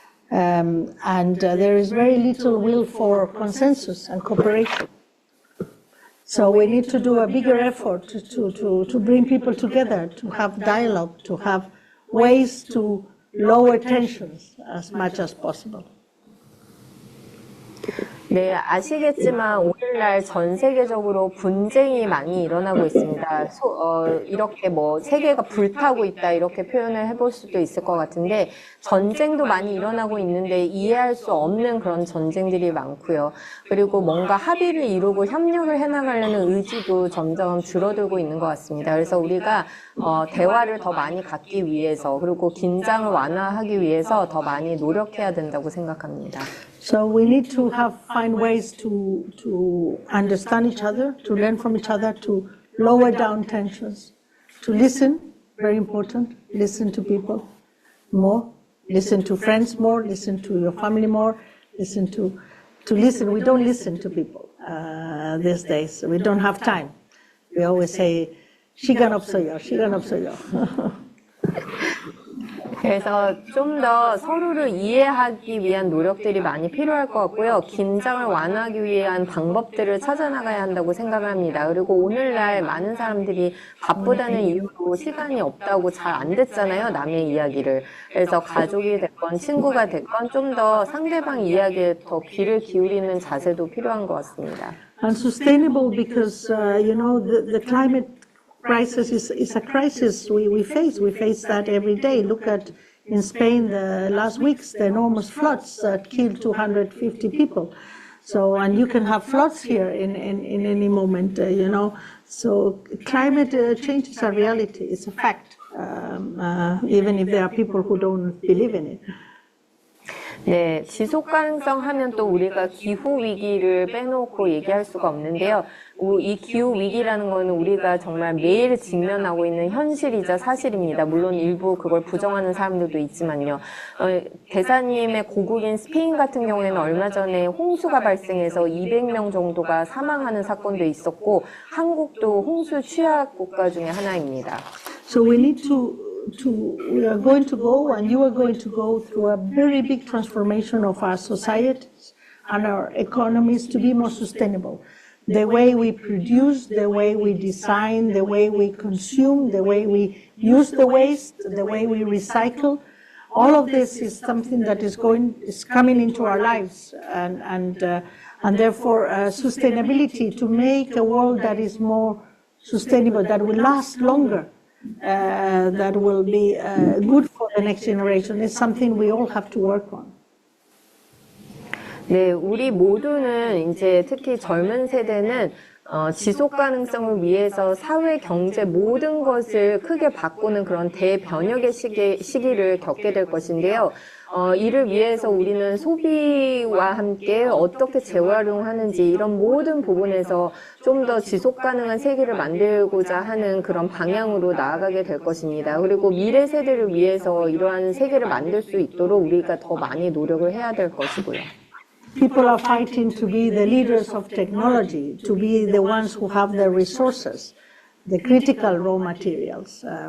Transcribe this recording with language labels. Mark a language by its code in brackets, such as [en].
[en] And there is very little will for consensus and cooperation. So we need to do a bigger effort to bring people together, to have dialogue, to have ways to lower tensions as much as possible. [ko] 네, 아시겠지만 오늘날 전 세계적으로 분쟁이 많이 일어나고 있습니다. 이렇게 뭐 세계가 불타고 있다 이렇게 표현을 해볼 수도 있을 것 같은데 전쟁도 많이 일어나고 있는데 이해할 수 없는 그런 전쟁들이 많고요. 그리고 뭔가 합의를 이루고 협력을 해나가려는 의지도 점점 줄어들고 있는 것 같습니다. 그래서 우리가 대화를 더 많이 갖기 위해서 그리고 긴장을 완화하기 위해서 더 많이 노력해야 된다고 생각합니다. [en] So we need to find ways to understand each other, to learn from each other, to lower down tensions, to listen, very important, listen to people more, listen to friends more, listen to your family more, listen to listen. We don't listen to people these days. We don't have time. We always say, [ko] 시간 없어요, 시간 없어요. 그래서 좀 더 서로를 이해하기 위한 노력들이 많이 필요할 것 같고요. 긴장을 완화하기 위한 방법들을 찾아나가야 한다고 생각을 합니다. 그리고 오늘날 많은 사람들이 바쁘다는 이유로 시간이 없다고 잘 안 듣잖아요. 남의 이야기를. 그래서 가족이 됐건 친구가 됐건 좀 더 상대방 이야기에 더 귀를 기울이는 자세도 필요한 것 같습니다. [en] And sustainable because, you know, the climate crisis is a crisis we face. We face that every day. Look at in Spain the last weeks, the enormous floods that killed 250 people. So, and you can have floods here in any moment, you know. So climate change is a reality. It's a fact, even if there are people who don't believe in it. [ko] 네, 지속 가능성 하면 또 우리가 기후 위기를 빼놓고 얘기할 수가 없는데요. 이 기후 위기라는 거는 우리가 정말 매일 직면하고 있는 현실이자 사실입니다. 물론 일부 그걸 부정하는 사람들도 있지만요. 대사님의 고국인 스페인 같은 경우에는 얼마 전에 홍수가 발생해서 200명 정도가 사망하는 사건도 있었고, 한국도 홍수 취약 국가 중에 하나입니다. [en] So we need we are going to go, and you are going to go through a very big transformation of our societies and our economies to be more sustainable. The way we produce, the way we design, the way we consume, the way we use the waste, the way we recycle, all of this is something that is coming into our lives, and therefore sustainability, to make a world that is more sustainable, that will last longer, that will be good for the next generation, is something we all have to work on. [ko] 네, 우리 모두는 이제 특히 젊은 세대는 지속 가능성을 위해서 사회, 경제 모든 것을 크게 바꾸는 그런 대변혁의 시기를 겪게 될 것인데요. 이를 위해서 우리는 소비와 함께 어떻게 재활용하는지 이런 모든 부분에서 좀 더 지속 가능한 세계를 만들고자 하는 그런 방향으로 나아가게 될 것입니다. 그리고 미래 세대를 위해서 이러한 세계를 만들 수 있도록 우리가 더 많이 노력을 해야 될 것이고요. [en] People are fighting to be the leaders of technology, to be the ones who have the resources, the critical raw materials.